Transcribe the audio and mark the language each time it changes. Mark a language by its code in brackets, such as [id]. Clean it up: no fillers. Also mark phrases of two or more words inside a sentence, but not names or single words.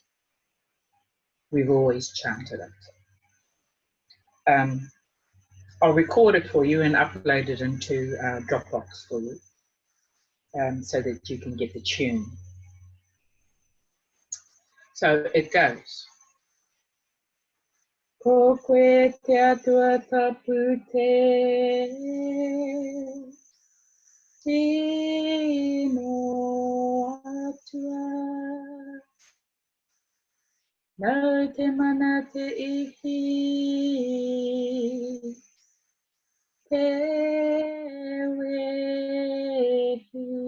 [en] We've always chanted it. I'll record it for you and upload it into Dropbox for you so that you can get the tune. So it goes. [mi] Ko koe te atua tapu te tino atua. Nau te mana te ihi te wehi.